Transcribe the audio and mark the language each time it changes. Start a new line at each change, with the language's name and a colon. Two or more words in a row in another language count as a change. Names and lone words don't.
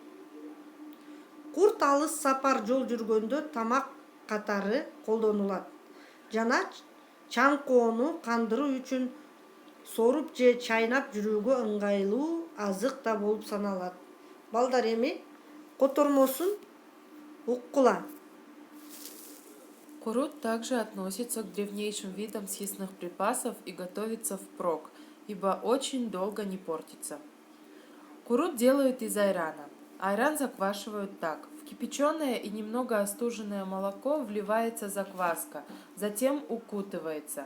Kyrgyz: Курт алыс сапар жол жүргөндө тамак катары колдонулат. Жана чаңкоону кандыруу үчүн соруп же чайнап жүрүүгө ыңгайлуу азык да болуп саналат. Балдар, эми котормосун уккула.
Russian: Курут также относится к древнейшим видам съестных припасов и готовится впрок, ибо очень долго не портится. Курут делают из айрана. Айран заквашивают так. В кипяченое и немного остуженное молоко вливается закваска, затем укутывается.